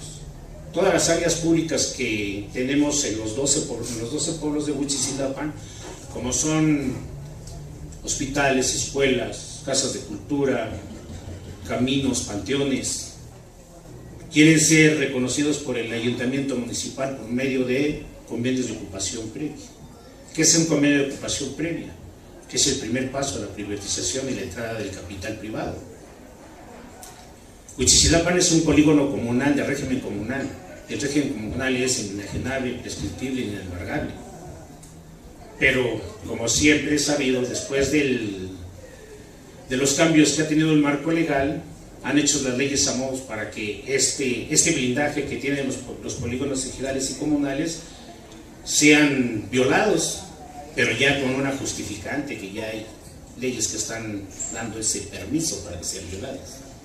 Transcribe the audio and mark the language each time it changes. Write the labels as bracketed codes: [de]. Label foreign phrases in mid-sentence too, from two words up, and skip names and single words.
[es] Todas las áreas públicas que tenemos en los 12 pueblos de Huitziliapan, como son hospitales, escuelas, casas de cultura, caminos, panteones, quieren ser reconocidos por el ayuntamiento municipal por medio de convenios de ocupación previa. ¿Qué es un convenio de ocupación previa? Que es el primer paso a la privatización y la entrada del capital privado. Huitziliapan es un polígono comunal de régimen comunal. El régimen comunal es inenajenable, imprescriptible e inembargable. Pero, como siempre he sabido, después de los cambios que ha tenido el marco legal, han hecho las leyes a modo para que este blindaje que tienen los polígonos ejidales y comunales sean violados, pero ya con una justificante, que ya hay leyes que están dando ese permiso para que sean violadas.